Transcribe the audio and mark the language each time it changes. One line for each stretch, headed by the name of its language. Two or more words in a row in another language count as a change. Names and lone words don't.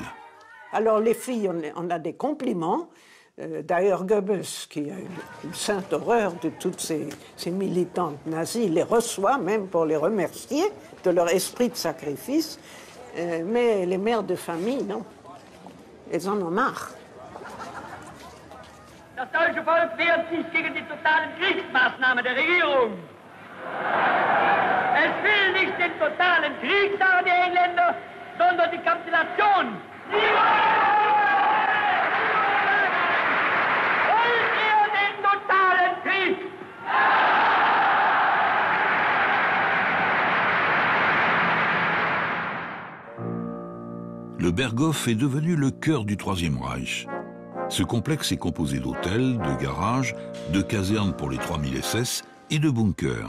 French: Alors les filles, on a des compliments. D'ailleurs, Goebbels, qui a une sainte horreur de toutes ces militantes nazies, les reçoit même pour les remercier de leur esprit de sacrifice. Mais les mères de famille, non. Elles en ont marre.
German: Das deutsche Volk wehrt sich gegen die totalen Kriegsmaßnahmen der Regierung. Es will nicht den totalen Krieg, sagen die Engländer, sondern die Kapitulation. Wollt ihr den totalen Krieg?
French: Le Berghof est devenu le cœur du Troisième Reich. Ce complexe est composé d'hôtels, de garages, de casernes pour les 3000 SS et de bunkers.